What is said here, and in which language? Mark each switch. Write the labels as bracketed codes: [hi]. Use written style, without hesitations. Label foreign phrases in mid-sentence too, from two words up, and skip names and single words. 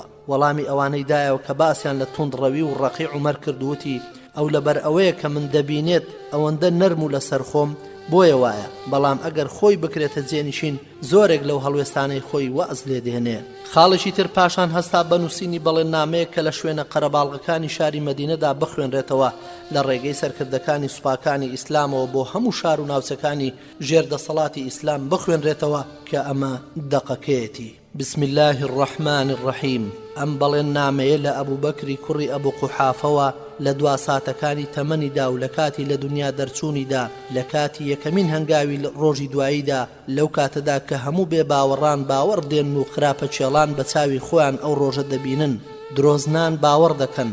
[ckb] وەڵامی ئەوانەی دایەوە کە باسییان لە توندڕەوی و ڕەقی عومەر کردووتی ئەو لەبەر ئەوەیە کە من دەبینێت ئەوەندە نەرم و لەسەر خۆم بۆیە وایە، بەڵام ئەگەر خۆی بکرێتە جێنشین زۆرێک لەو هەڵوێستانەی خۆی وەز لێ دێنێ. خاڵێکی تر پاشان هەستا بەنووسینی بەڵێننامەیە کە لە شوێنە قەرەباڵغەکانی شاری مەدینەدا بخوێنرێتەوە لە ڕێگەی سەرکردەکانی سوپاکانی ئیسلامەوە بۆ هەموو شار و ناوچەکانی ژێردەسەڵاتی ئیسلام بخوێنرێتەوە کە ئەمە دەقەکەیەتی. [ar] بسم الله الرحمن الرحیم. [ckb] ئەم بەڵێننامەیە لە ئەبوو بەکری کوڕی ئەبوو قوحافەوە لە دوا ساتەکانی تەمەنیدا و لە کاتی لە دنیا دەرچوونیدا لە کاتی یەکەمین هەنگاوی ڕۆژی دواییدا لەو کاتەدا کە هەموو بێ باوەڕان باوەڕ دێن و خراپە چێڵان بە چاوی خۆیان ئەو ڕۆژە دەبینن، درۆزنان باوەڕ دەکەن.